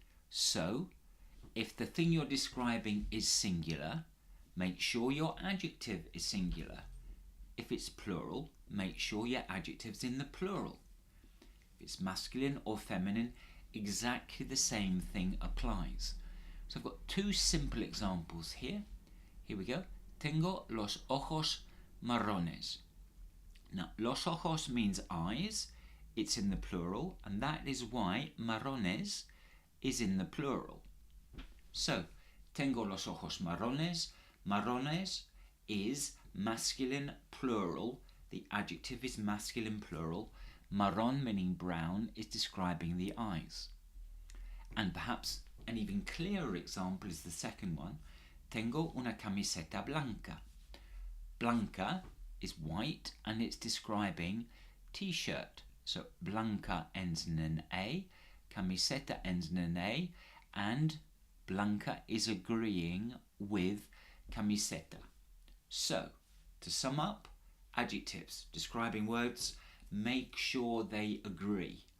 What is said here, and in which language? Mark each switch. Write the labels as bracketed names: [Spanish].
[English] So if the thing you're describing is singular, make sure your adjective is singular. If it's plural, make sure your adjective's in the plural. If it's masculine or feminine, exactly the same thing applies. So I've got 2 simple examples here. Here we go. [Spanish] Tengo los ojos marrones. [English] Now, los ojos means eyes. It's in the plural, and that is why marrones is in the plural. [Spanish] So, tengo los ojos marrones. [English] Marrones is masculine plural. The adjective is masculine plural. Marrón, meaning brown, is describing the eyes. And perhaps an even clearer example is the second one. [Spanish] Tengo una camiseta blanca. [English] Blanca is white and it's describing t-shirt. So blanca ends in an A, camiseta ends in an A, and blanca is agreeing with camiseta. So, to sum up, adjectives, describing words, make sure they agree.